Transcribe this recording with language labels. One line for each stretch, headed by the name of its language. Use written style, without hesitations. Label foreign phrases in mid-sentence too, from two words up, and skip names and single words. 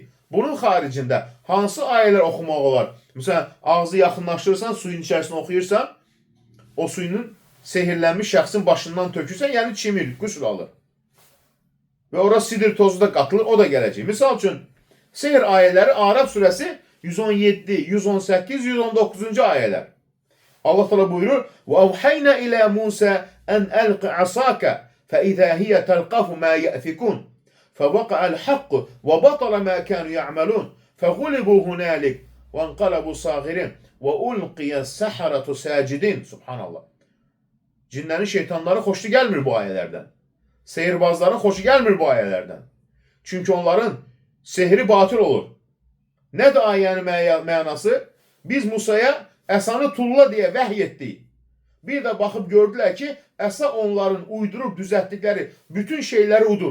Azerbaijani: Bunun xaricində hansı ayələr oxumaq olar? Məsələn, ağzı yaxınlaşdırırsan, suyun içərisində oxuyursan, o suyun sehirlənmiş şəxsin başından tökürsən, yəni çimir, qüsl alır. Və ora sidir tozu da qatılır, o da gələcək. Misal üçün, sehir ayələri Araf surəsi 117, 118, 119-cu ayələr. Allah təala buyurur:
Arabic: "وأوحينا إلى موسى أن ألق عصاك فإذا هي تلقف ما يأفكون فوقع الحق وبطل ما كانوا يعملون فغلبوا هنالك وانقلبوا صاغرين وألقي السحرة ساجدين." Subhanallah.
Azerbaijani: Cinlərin, şeytanların xoşu gəlmir bu ayələrdən. Sehirbazların xoşu gəlmir bu ayələrdən. Çünki onların sehri batıl olur. Nədir ayənin mənası? Biz Musaya əsanı tulla deyə vəhy etdik. Bir də baxıb gördülər ki, əsa onların uydurub düzəltdikləri bütün şeyləri udur.